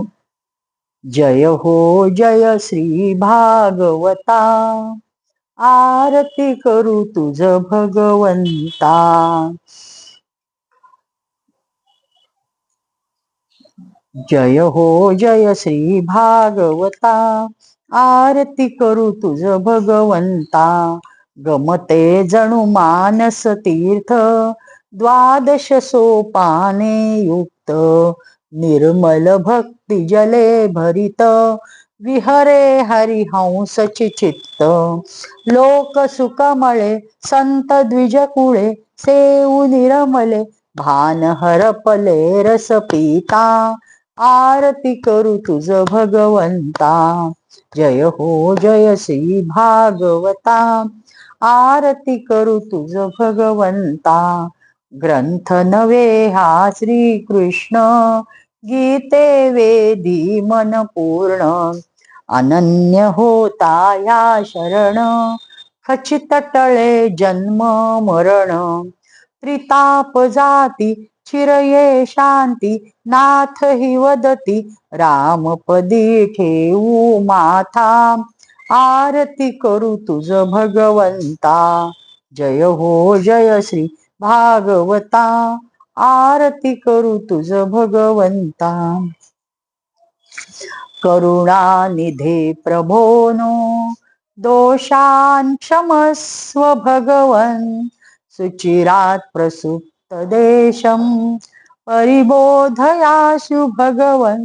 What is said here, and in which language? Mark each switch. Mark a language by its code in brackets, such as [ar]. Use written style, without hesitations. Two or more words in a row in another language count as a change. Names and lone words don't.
[mr] जय हो जय श्री भागवता, आरती करू तुझ भगवंता. जय हो जय श्री भागवता, आरती करू तुझ भगवंता. गमते जणू मानस तीर्थ, द्वादश सोपाने युक्त. निर्मल भक्ती जले भरित, विहरे हरिहंस चित्त. लोक सुखमळे संत द्विजकुळे, सेऊ निर्मले भान हरपले रस पिता. आरती करू तुझ भगवंता. जय हो जय श्री भागवता, आरती करू तुझ भगवंता. ग्रंथ नवे हा श्री कृष्ण, गीते वेदी मन पूर्ण. अनन्य होता या शरण, खचित टळे जन्म मरण. त्रिताप जाती चिरये शांती, नाथ हि वदती रामपदी ठेवू माथा. आरती करू तुझ भगवंता. जय हो जय श्री भागवता, आरती करू तुझ भगवंता. [sa] करुणानिधे प्रभोनो, दोषान् क्षमस्व भगवन्. सुचिरात् प्रसुप्त देशं, परिबोधयाशु भगवन्.